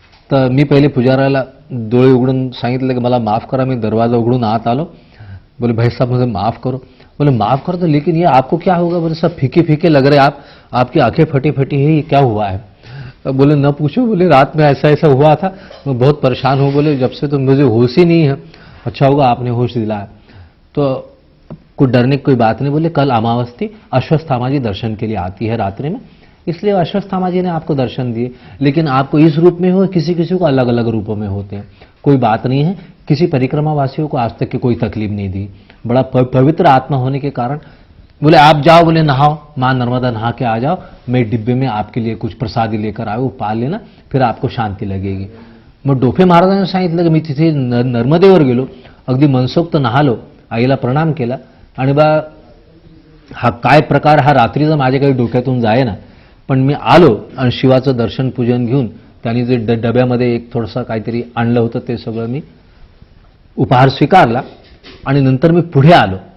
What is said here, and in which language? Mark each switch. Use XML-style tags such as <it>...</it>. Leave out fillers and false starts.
<mr>तर मी पहिले पुजाऱ्याला डोळे उघडून सांगितलं की मला माफ़ करा, मैं दरवाज़ा उघडून आत आलो.</mr> <hi>बोले भाई साहब मुझे माफ़ करो. बोले माफ़ कर दो, लेकिन ये आपको क्या होगा? बोले सब फीके फीके लग रहे आप, आपकी आंखें फटी फटी है, ये क्या हुआ है? बोले न पूछो, बोले रात में ऐसा ऐसा हुआ था, मैं बहुत परेशान हूँ. बोले जब से तो मुझे होश ही नहीं है. अच्छा होगा आपने होश दिलाया. तो कुछ डरने की कोई बात नहीं. बोले कल अमावस थी, अश्वत्थामा जी दर्शन के लिए आती है रात्रि में, इसलिए अश्वत्थामा जी ने आपको दर्शन दिए, लेकिन आपको इस रूप में हो, किसी किसी को अलग अलग रूपों में होते हैं. कोई बात नहीं है, किसी परिक्रमा वासियों को आज तक की कोई तकलीफ नहीं दी, बड़ा पवित्र आत्मा होने के कारण. बोले आप जाओ, बोले नहाओ, माँ नर्मदा नहा के आ जाओ, मैं डिब्बे में आपके लिए कुछ प्रसादी लेकर आयो, वो पाल लेना, फिर आपको शांती लगेगी.</hi> <mr>मग डोफे महाराजांनी सांगितलं की मी तिथे नर्मदेवर गेलो, अगदी मनसोक्त नहालो, आईला प्रणाम केला आणि बा हा काय प्रकार हा रात्रीचा माझ्या काही डोक्यातून जाये ना. पण मी आलो आणि शिवाचं दर्शन पूजन घेऊन त्यांनी जे डब्यामध्ये एक थोडंसं काहीतरी आणलं होतं ते सगळं मी उपहार स्वीकारला आणि नंतर मी पुढे आलो.</mr>